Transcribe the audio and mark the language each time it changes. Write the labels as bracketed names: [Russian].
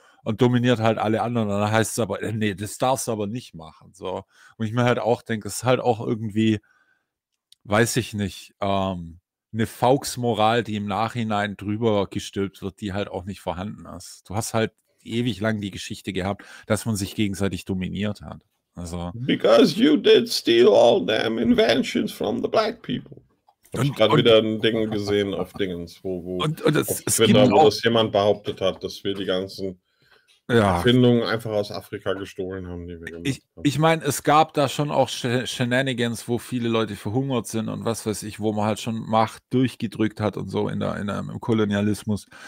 [German] Und dominiert halt alle anderen. Und dann heißt es aber, nee, das darfst du aber nicht machen. So. Und ich mir halt auch denke, es ist halt auch irgendwie, weiß ich nicht, eine Fauxmoral, die im Nachhinein drüber gestülpt wird, die halt auch nicht vorhanden ist. Du hast halt ewig lang die Geschichte gehabt, dass man sich gegenseitig dominiert hat. Also, [English] because you did steal all them inventions from the black people. [German] Und, ich habe gerade wieder ein Ding gesehen auf Dingens, wo das jemand behauptet hat, dass wir die ganzen Erfindungen einfach aus Afrika gestohlen haben, die wir gemacht haben. Ich meine, es gab da schon auch Shenanigans, wo viele Leute verhungert sind und was weiß ich, wo man halt schon Macht durchgedrückt hat und so im Kolonialismus.